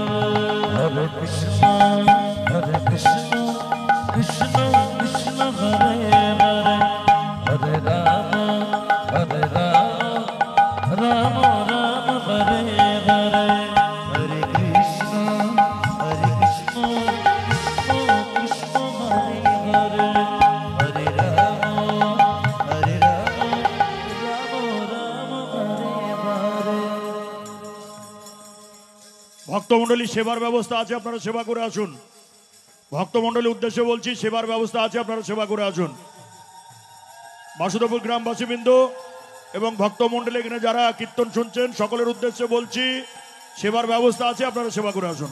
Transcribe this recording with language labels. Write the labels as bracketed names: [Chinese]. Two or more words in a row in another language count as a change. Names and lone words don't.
[Sanskrit] Hare Krishna, Hare Krishna, Krishna Krishna, Hare Hare, Hare Rama, Hare Rama, Rama Rama, Hare Hare. Hare Krishna, Hare Krishna, Krishna Krishna, Hare Hare, Hare Rama, Hare Rama, Rama Rama, Hare Hare. [Bangla] ভক্তমণ্ডলী সেবার ব্যবস্থা আছে, আপনারা সেবা করে আসুন। ভক্তমণ্ডলীর উদ্দেশ্যে বলছি, সেবার ব্যবস্থা আছে, আপনারা সেবা করে আসুন। বাসুদেবপুর গ্রামবাসীবৃন্দ এবং ভক্তমণ্ডলী এখানে যারা কীর্তন শুনছেন সকলের উদ্দেশ্যে বলছি, সেবার ব্যবস্থা আছে, আপনারা সেবা করে আসুন।